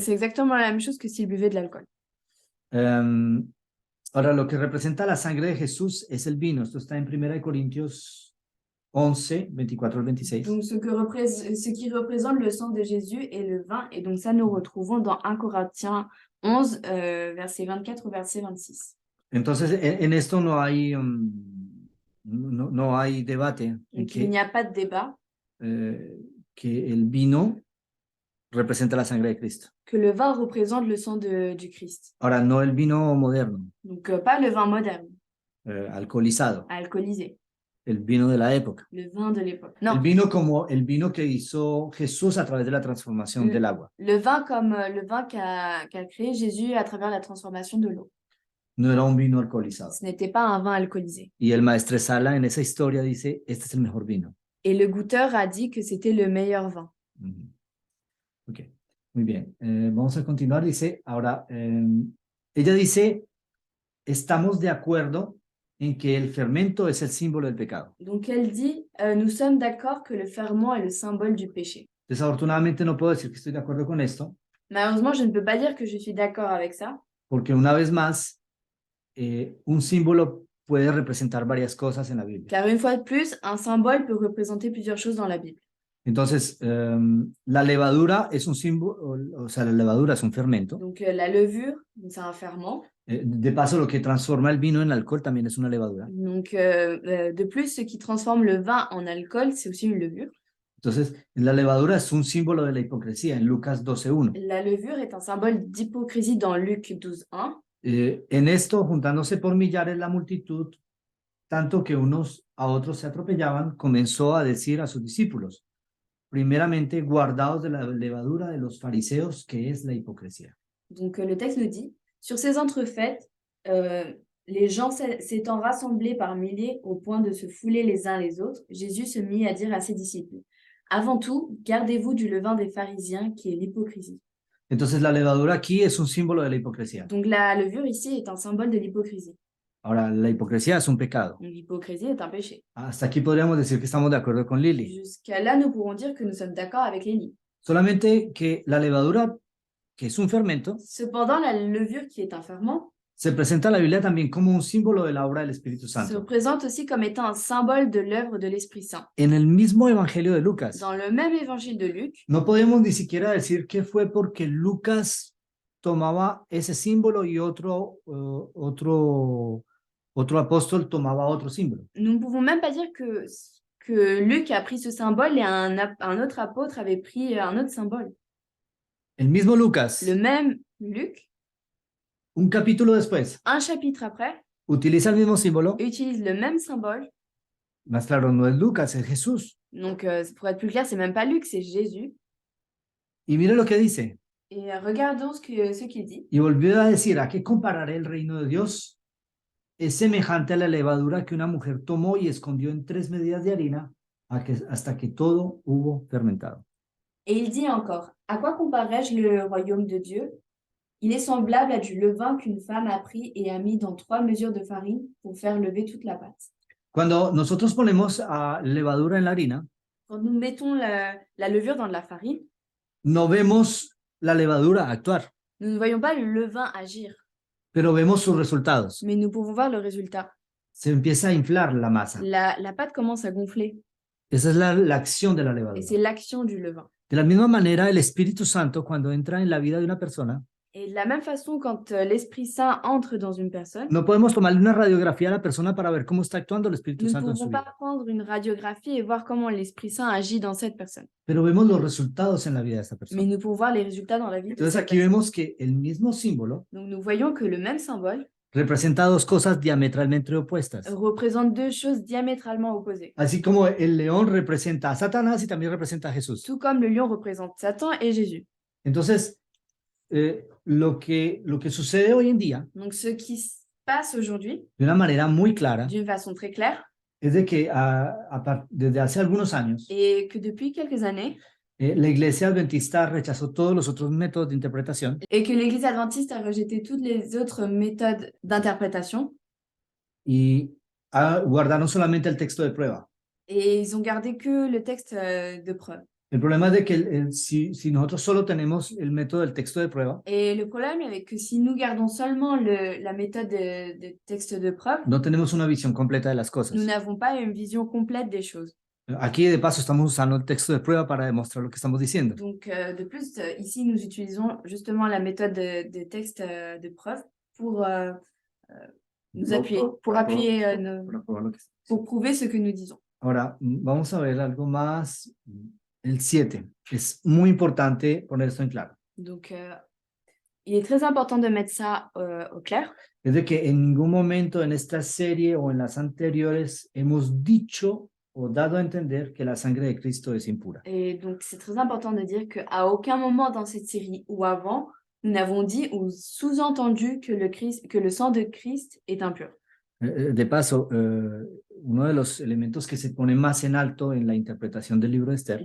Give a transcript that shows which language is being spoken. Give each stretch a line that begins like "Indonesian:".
French: c'est exactement la même chose que s'ils buvaient de l'alcool.
Spanish: Ahora, lo que representa la sangre de Jesús es el vino. Esto está en 1 Corintios 11, 24 al 26.
French: Donc, ce qui représente le sang de Jésus est le vin, et donc ça, nous retrouvons dans 1 Corinthiens 11, verset 24 au verset 26.
Spanish: Entonces, en esto no hay, no hay debate en
French: Donc, il n'y a pas de débat
Spanish: que el vino representa la sangre de Cristo.
French: que le vin représente le sang du Christ.
Spanish: Ahora, no el vino moderno,
French: Donc, pas le vin moderne,
Spanish: alcoholizado,
French: alcoolisé,
Spanish: el vino de la época.
French: le vin de l'époque.
Spanish: El
French: Non,
Spanish: vino como el vino que hizo Jesús a través de la transformación del agua.
French: le vin comme le vin qu'a créé Jésus à travers la transformation de l'eau.
Spanish: No era un vino alcoholizado.
French: Ce n'était pas un vin alcoolisé.
Spanish: Y el maestresala en esa historia dice, este es el mejor vino. Et le goûteur a dit que c'était le meilleur vin. Ok, muy bien. Vamos a continuar. Dice, ahora, ella dice, estamos de acuerdo en que el fermento es el símbolo del pecado.
French: Donc elle dit, nous sommes d'accord que le ferment est le symbole du péché.
Spanish: Desafortunadamente no puedo decir que estoy de acuerdo con esto,
French: Malheureusement, je ne peux pas dire que je suis d'accord avec ça,
Spanish: porque una vez más, un símbolo puede representar varias cosas en la Biblia.
French: car une fois de plus, un symbole peut représenter plusieurs choses dans la Bible.
Spanish: Entonces, la levadura es un símbolo, o sea, la levadura es un fermento.
French: Donc la levure, c'est un ferment.
Spanish: De paso, lo que transforma el vino en alcohol también es una levadura.
French: Donc de plus, ce qui transforme le vin en alcool, c'est aussi une levure.
Spanish: Entonces, la levadura es un símbolo de la hipocresía en Lucas 12:1.
French: La levure est un symbole d'hypocrisie dans Luc 12:1.
Spanish: En esto, juntándose por millares la multitud, tanto que unos a otros se atropellaban, comenzó a decir a sus discípulos, primeramente, guardaos de la levadura de los fariseos, que es la hipocresía.
French: Donc le texte nous dit, sur ces entrefaites, les gens s'étant rassemblés par milliers au point de se fouler les uns les autres, Jésus se mit à dire à ses disciples, avant tout, gardez-vous du levain des pharisiens qui est l'hypocrisie.
Spanish: Entonces, la levadura aquí es un símbolo de la hipocresía.
French: Donc la levure ici est un symbole de l'hypocrisie.
Spanish: Ahora, la hipocresía es un pecado.
French: Donc l'hypocrisie est un péché.
Spanish: Hasta aquí podríamos decir que estamos de acuerdo con Lili.
French: Jusqu'à là, nous pourrons dire que nous sommes d'accord avec Élie.
Spanish: Solamente que la levadura, que es un fermento,
French: Cependant, la levure qui est un ferment
Spanish: se presenta en la Biblia también como un símbolo de la obra del Espíritu
French: se
Spanish: Santo.
French: présente aussi comme étant un symbole de l'œuvre de l'Esprit Saint.
Spanish: En el mismo Evangelio de Lucas,
French: Dans le même évangile de Luc,
Spanish: no podemos ni siquiera decir que fue porque Lucas tomaba ese símbolo y otro apóstol tomaba otro símbolo.
French: nous ne pouvons même pas dire que Luc a pris ce symbole et un autre apôtre avait pris un autre symbole.
Spanish: El mismo Lucas,
French: Le même Luc,
Spanish: un capítulo después,
French: un chapitre après,
Spanish: utiliza el mismo símbolo,
French: utilise le même symbole.
Spanish: más claro, no es Lucas, es Jesús.
French: Donc, pour être plus clair, c'est même pas Luc, c'est Jésus.
Spanish: Y mire lo que dice,
French: Et regardons ce qu'il dit.
Spanish: Y volvió a decir, ¿a qué compararé el reino de Dios? Es semejante a la levadura que una mujer tomó y escondió en 3 medidas de harina hasta que todo hubo fermentado.
French: Et il dit encore, à quoi comparerai-je le royaume de Dieu? Il est semblable à du levain qu'une femme a pris et a mis dans 3 mesures de farine pour faire lever toute la pâte.
Spanish: Cuando nosotros ponemos levadura en la harina,
French: Quand nous mettons la levure dans de la farine,
Spanish: no vemos la levadura actuar,
French: nous ne voyons pas le levain agir,
Spanish: pero vemos sus resultados.
French: mais nous pouvons voir le résultat.
Spanish: Se empieza a inflar la masa.
French: La pâte commence à gonfler
Spanish: Esa es la acción de la
French: et
Spanish: levadura.
French: c'est l'action du levain.
Spanish: De la misma manera, el Espíritu Santo, cuando entra en la vida de una persona,
French: Et de la même façon, quand l'Esprit Saint entre dans une personne,
Spanish: no podemos tomarle una radiografía a la persona para ver cómo está actuando el Espíritu
French: nous ne
Spanish: Santo en su
French: pouvons pas
Spanish: vida.
French: prendre une radiographie et voir comment l'Esprit Saint agit dans cette personne.
Spanish: Pero vemos los resultados en la vida de esta
French: Mais
Spanish: persona.
French: nous pouvons voir les résultats dans la vie de
Spanish: Entonces
French: cette
Spanish: aquí
French: personne.
Spanish: vemos que el mismo símbolo
French: Donc nous voyons que le même symbole
Spanish: representa dos cosas diametralmente opuestas.
French: représente deux choses diamétralement opposées.
Spanish: Así como el león representa a Satanás y también representa a Jesús.
French: Tout comme le lion représente Satan et Jésus.
Spanish: Entonces, lo que sucede hoy en día,
French: Donc ce qui se passe aujourd'hui,
Spanish: de una manera muy clara,
French: d'une façon très claire,
Spanish: es de que desde hace algunos años,
French: et que depuis quelques années,
Spanish: la iglesia adventista rechazó todos los otros métodos de interpretación
French: et que l'Église adventiste a rejeté toutes les autres méthodes d'interprétation,
Spanish: y guardaron solamente el texto de prueba.
French: et ils ont gardé que le texte de preuve.
Spanish: El problema es de que si nosotros solo tenemos el método del texto de prueba,
French: Et le problème avec que si nous gardons seulement la méthode de texte de preuve,
Spanish: no tenemos una visión completa de las cosas.
French: nous n'avons pas une vision complète des choses.
Spanish: Aquí de paso estamos usando el texto de prueba para demostrar lo que estamos diciendo.
French: Donc, de plus, ici, nous utilisons justement la méthode de texte de preuve pour nous appuyer, pour appuyer,
Spanish: Para probar lo que está
French: pour prouver ce que nous disons.
Spanish: Ahora, vamos a ver algo más. El 7. Es muy importante poner esto en claro.
French: Donc, il est très important de mettre ça au clair.
Spanish: Es de que en ningún momento en esta serie o en las anteriores hemos dicho o dado a entender que la sangre de Cristo es impura.
French: Et donc, c'est très important de dire qu'à aucun moment dans cette série ou avant, nous n'avons dit ou sous-entendu que le sang de Christ est impur.
Spanish: De paso, uno de los elementos que se pone más en alto en la interpretación del libro de Esther